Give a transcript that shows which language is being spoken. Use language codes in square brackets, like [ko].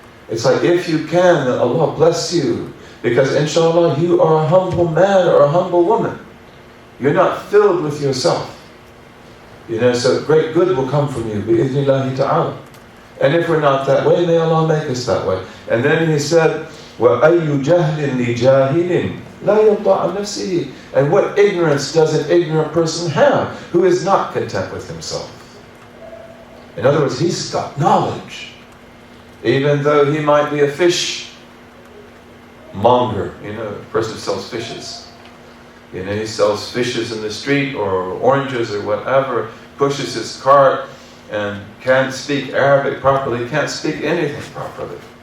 [en] It's like, if you can, then Allah bless you. Because inshallah, you are a humble man or a humble woman. You're not filled with yourself. So great good will come from you, [ar] bi'idhnillahi ta'ala. [en] And if we're not that way, may Allah make us that way. And then he said, [ar] وَأَيُّ جَهْلٍ لِجَاهِلٍ لَا يَرْضَى عَنْ نَفْسِهِ. [en] And what ignorance does an ignorant person have who is not content with himself? In other words, he's got knowledge. Even though he might be a fish monger, a person who sells fishes. He sells fishes in the street or oranges or whatever, pushes his cart and can't speak Arabic properly, can't speak anything properly.